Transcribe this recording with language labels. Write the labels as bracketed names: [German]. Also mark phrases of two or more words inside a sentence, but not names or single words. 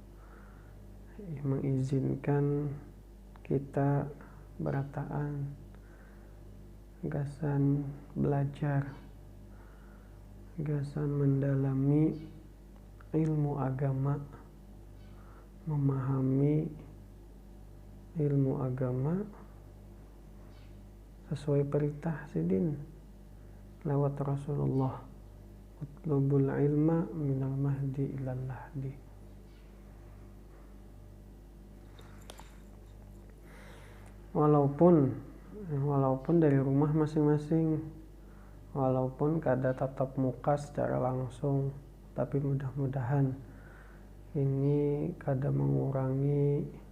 [Banjar] mengizinkan kita berataan gasan belajar, gasan mendalami ilmu agama, memahami ilmu agama sesuai perintah sidin lewat Rasulullah, [Arabic] اطلبوا العلم من المهد إلى اللحد. [Banjar] Walaupun dari rumah masing-masing, walaupun kada tatap muka secara langsung, tapi mudah-mudahan ini kada mengurangi